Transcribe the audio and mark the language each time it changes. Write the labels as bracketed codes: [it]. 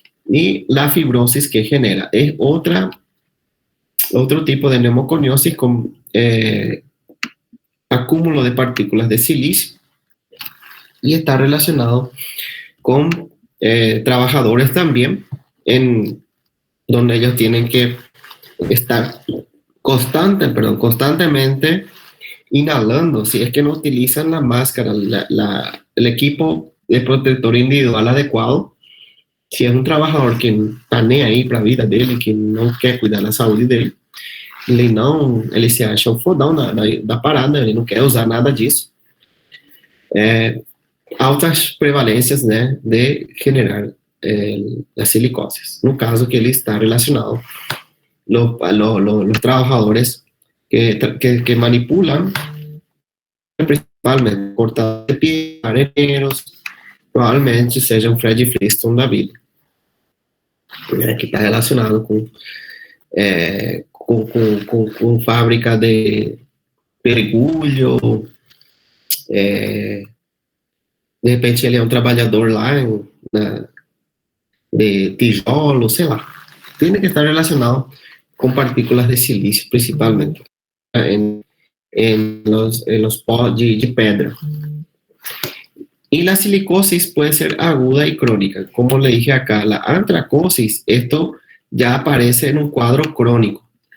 [es] Y la fibrosis que genera es otro tipo de neumoconiosis con acúmulo de partículas de silicio y está relacionado con trabajadores también, en donde ellos tienen que estar constantemente inhalando, si es que no utilizan la máscara, el equipo de protector individual adecuado. [pt] Si es un trabajador que está nem aí para a vida dele, que não quer cuidar da saúde dele, ele se acha o fodão da parada, ele não quer usar nada disso. Altas prevalências, né, [es] de generar las silicoses. [pt] No caso que ele está relacionado, [es] los trabajadores que manipulan, principalmente cortadores de pie, areneros, [pt] provavelmente seja um Fred Flintstone da vida, que está relacionado com fábrica de pedregulho, de repente ele é um trabalhador lá de tijolo, sei lá. [es] Tiene que estar relacionado con partículas de silicio principalmente en los pods [pt] de pedra. [es] Y la silicosis puede ser aguda y crónica. Como le dije acá, la antracosis, esto ya aparece en un cuadro crónico.